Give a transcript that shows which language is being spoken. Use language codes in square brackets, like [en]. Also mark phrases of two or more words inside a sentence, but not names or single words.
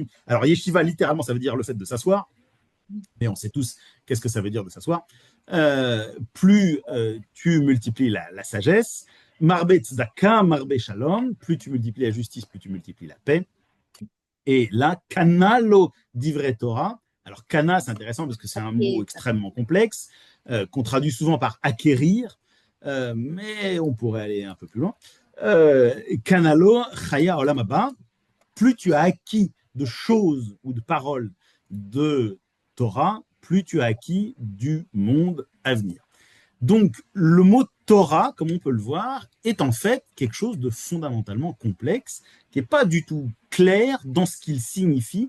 [fr] Alors, Yeshiva, littéralement, ça veut dire le fait de s'asseoir, mais on sait tous qu'est-ce que ça veut dire de s'asseoir. Plus tu multiplies la sagesse. [he] מרבה צדקה, מרבה שלום, [fr] plus tu multiplies la justice, plus tu multiplies la paix. Et là, [he] קנה לו דברי תורה. [fr] Alors, Kana, c'est intéressant parce que c'est un mot extrêmement complexe, qu'on traduit souvent par acquérir, mais on pourrait aller un peu plus loin. [he] קנה לו חיי העולם הבא. [fr] Plus tu as acquis de choses ou de paroles de Torah, plus tu as acquis du monde à venir. Donc, le mot Torah, comme on peut le voir, est en fait quelque chose de fondamentalement complexe, qui n'est pas du tout clair dans ce qu'il signifie.